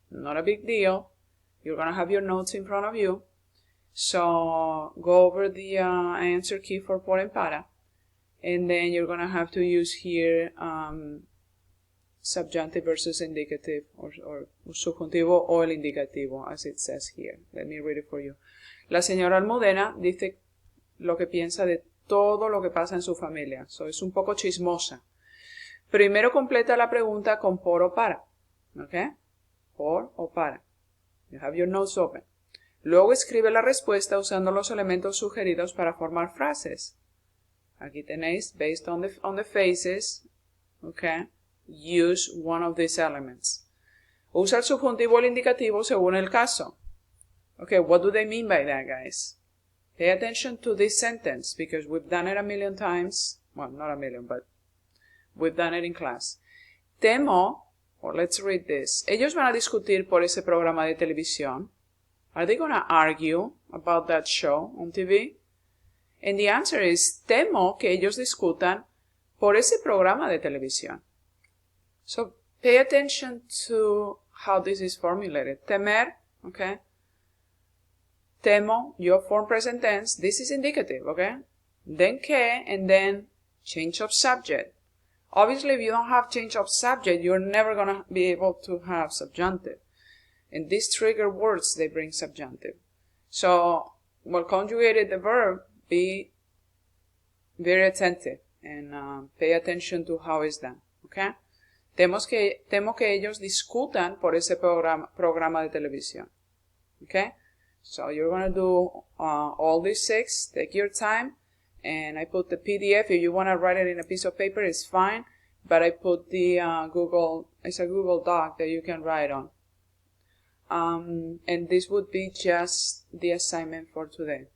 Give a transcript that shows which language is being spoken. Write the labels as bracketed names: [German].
[English] Not a big deal. You're going to have your notes in front of you. So go over the answer key for por and para, and then you're going to have to use here subjunctive versus indicative, or [Spanish] subjuntivo o el indicativo, [English] as it says here. Let me read it for you. [Spanish] La señora Almudena dice lo que piensa de todo lo que pasa en su familia. So es un poco chismosa. Primero completa la pregunta con por o para. ¿Ok? Por o para. [English] You have your notes open. [Spanish] Luego escribe la respuesta usando los elementos sugeridos para formar frases. Aquí tenéis, [English] based on the phrases, ¿ok? Use one of these elements. [Spanish] Usa el subjuntivo o el indicativo según el caso. [English] Okay, what do they mean by that, guys? Pay attention to this sentence because we've done it a million times. Well, not a million, but we've done it in class. Temo, or let's read this. [Spanish] Ellos van a discutir por ese programa de televisión. [English] Are they going to argue about that show on TV? And the answer is, [Spanish] temo que ellos discutan por ese programa de televisión. [English] So pay attention to how this is formulated. Temer, okay? Temo, your form present tense. This is indicative, okay? Then que, and then change of subject. Obviously, if you don't have change of subject, you're never going to be able to have subjunctive. And these trigger words, they bring subjunctive. So, while conjugated the verb, be very attentive and pay attention to how it's done, okay? [Spanish] Temo que ellos discutan por ese programa de televisión, okay? [English] So, you're going to do all these 6. Take your time. And I put the PDF. If you want to write it in a piece of paper, it's fine. But I put the it's a Google Doc that you can write on. And this would be just the assignment for today.